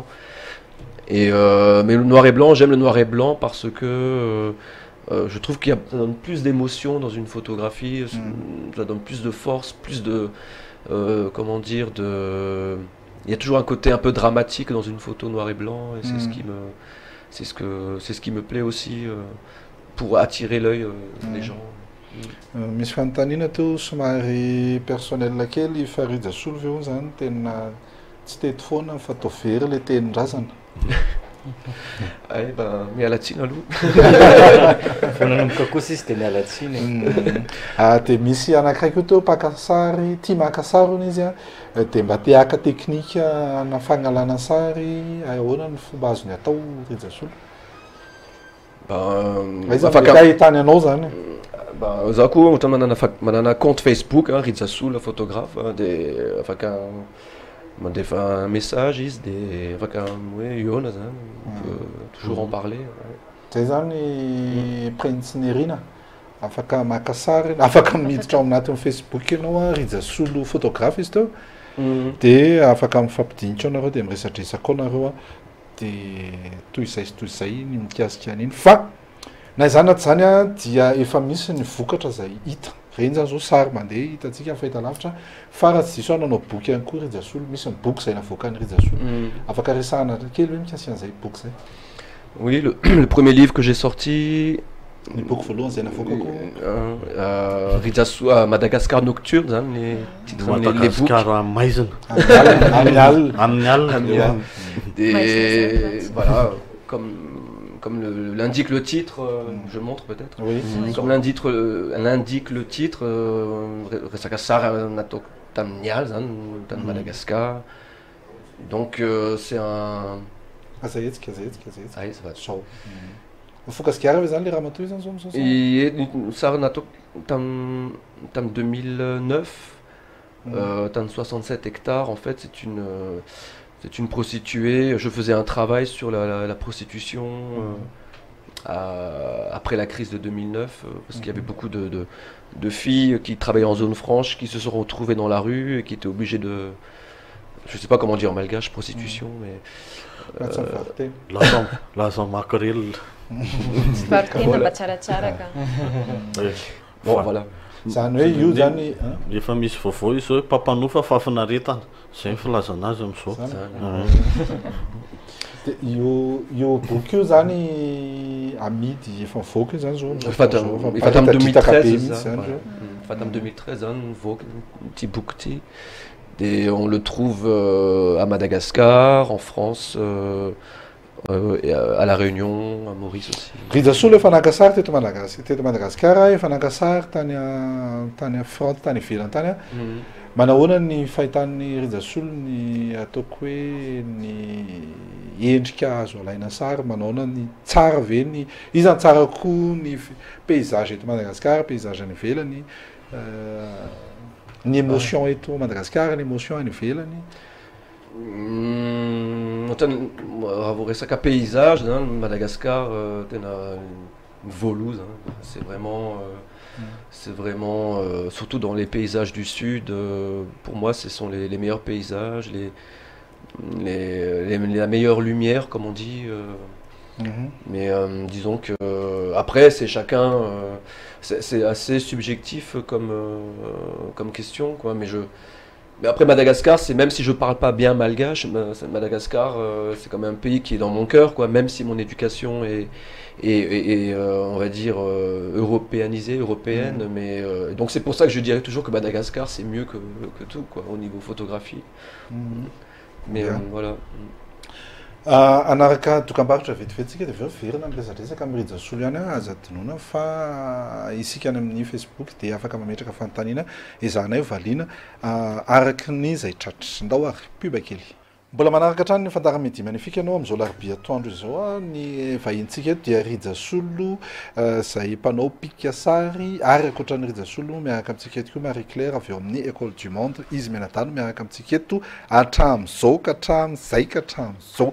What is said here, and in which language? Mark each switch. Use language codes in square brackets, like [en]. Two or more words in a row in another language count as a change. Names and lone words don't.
[fr] Mais le noir et blanc, j'aime le noir et blanc parce que je trouve qu'il ça donne plus d'émotion dans une photographie, ça donne plus de force, plus de comment dire, il y a toujours un côté un peu dramatique dans une photo noir et blanc, et c'est ce qui me plaît aussi pour attirer l'œil des gens. [mg] Misy fanontaniana teo somary personnel kely fa Rijasolo ve zany tena tsy tety foana fa tao very le tenin-drazana. [fr] Ouais, ben, [mg] mialatsiny aloha. Vonanomboka koa sisy dia miala tsiny. Dia misy anankiray teo mpaka sary, tia maka sary hono izy dia mba te haka teknika na fangalana sary, ahoana ny fomba azony atao Rijasolo? Afaka ahitany anao zany. Za koa ohatra manana compte Facebook, Rijasolo photographe, dia afaka mandefa [fr] un message [mg] izy dia afaka hoe iona zany, [fr] on peut toujours en parler. [mg] Zay zany Prince-Nerina, afaka maka sary, afaka miditra ao anatin'ny Facebook ianao Rijasolo photographe izy teo, dia afaka mifampidinitra anareo dia miresadresaka ao nareo dia toy izay ny mikasika an'iny. Fa na izany na tsy zany dia efa misy ny vokatra izay hita. Reny zany zao sary mandeha hitantsika amin'ny fahitalavitra, fa raha tsy diso nanao boky ihany koa Rijasolo, misy ny boky izay navoakan'ny Rijasolo. Afaka resahana kely hoe mikasika an'izay boky izay. [fr] Oui, le premier livre que j'ai sorti, [mg] ny boky voalohany izay navoakako [fr] Rijasolo Madagascar Nocturne, zany les titres, les books. [mg] Madagascar maizina. Amin'ny alina. [fr] Et voilà, comme l'indique le titre, je montre peut-être. Oui. Comme l'indique le titre, [mg] resaka sary natao tamin'ny ala zany, tany Madagascar. [fr] Donc c'est un. [mg] Azaetsika. [fr] Ay, ça va. [mg] Sao. Fokasikara zany le raha matoy zany zao. Sary natao tam 2009, tam 67 hectares. [fr] En fait, c'est une prostituée. Je faisais un travail sur la prostitution après la crise de 2009, parce qu'il y avait beaucoup de filles qui travaillaient en zone franche, qui se sont retrouvées dans la rue et qui étaient obligées de... Je ne sais pas comment dire en malgache, prostitution, mais... [mg] Lasa makrel. [fr] Bon, voilà. [mg] Zany hoe io zany Efa misy vaovao izy hoe pampanofa fafinaretana. Zay ny filazana azy amin'izao. io boky io zany amidy efa mivoaka io zany zao. Efa tam 2013 efa tam 2013 zany mivoaka petit book ty. [fr] Et on le trouve à Madagascar, en France, et à La Réunion, à Maurice aussi. [mg] Rijasolo efa naka sary teto Madagasikara, efa naka sary tany France, tany ivelany tany. Manahoana ny fahitan'ny Rijasolo ny ataoko hoe ny endrika azo alaina sary, manahoana ny tsara ve ny izy tsara koa ny paysage eto Madagasikara, paysage any ivelany. Ny émotion eto Madagascar, ny émotion any ivelany. Raha vao resaka paysage, Madagascar tena voaloza. [fr] C'est vraiment surtout dans les paysages du sud, pour moi ce sont les meilleurs paysages, la meilleure lumière comme on dit. Mais disons que après c'est chacun, c'est assez subjectif comme question quoi. Mais après Madagascar, c'est même si je parle pas bien malgache, Madagascar c'est quand même un pays qui est dans mon cœur quoi. Même si mon éducation est on va dire européanisée, européenne, mais donc c'est pour ça que je dirais toujours que Madagascar c'est mieux que tout quoi au niveau photographie. Mais voilà. [mg] Anaraka dokam-barotra vetivetsika dia verina miresadresaka amin'ny Rijasolo ihany aza dinona fa isika any amin'ny Facebook dia afaka mametraka fanontaniana ezahanay valiana araky ny izay tratrindao ary pub kely. Mbola manaraka hatrany ny fandaramidi magnifique ianao amin'izao larobia atoandro izao ny vahintsika eto dia Rijasolo izay mpanao pika sary ary ankoatran'ny Rijasolo miaraka amintsika eto koa Marie Claire avy eo amin'ny École du Monde izy menatano miaraka amintsika eto hatramin'izao ka hatramin'izay ka hatramin'izao.